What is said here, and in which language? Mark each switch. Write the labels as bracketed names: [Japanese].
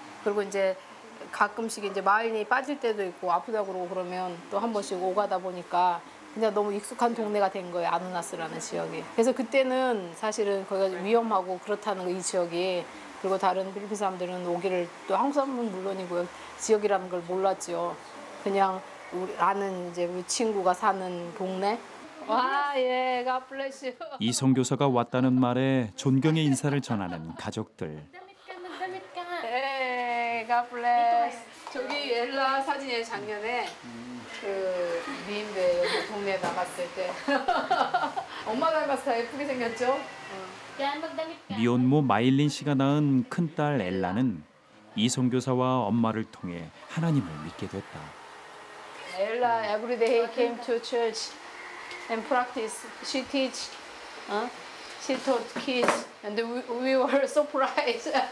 [Korean] 그리고 이제 가끔씩 이제 마일린이 빠질 때도 있고 아프다고 그러고 그러면 또 한 번씩 오가다 보니까 그냥 너무 익숙한 동네가 된 거예요. 아누나스라는 지역이. 그래서 그때는 사실은 거기가 위험하고 그렇다는 거, 이 지역이. 그리고 다른 필리핀 사람들은 오기를 또 한국 사람은 물론이고요. 지역이라는 걸 몰랐죠. 그냥 우리 아는 이제 우리 친구가 사는 동네. [English] 와, 예, God bless you. [Korean] 이 선교사가 왔다는 말에 존경의 인사를 전하는 가족들. [English] 예, God bless. [Korean] 저기 엘라 사진이에요, 작년에. 그 미인배 여기 동네에 나갔을 때. 엄마 닮아서 다 예쁘게 생겼죠? 미혼모 마일린 씨가 낳은 큰딸 엘라는 이 선교사와 엄마를 통해 하나님을 믿게 됐다. [English] Ella every day came to church and practice. She teach, she taught kids, and we were surprised.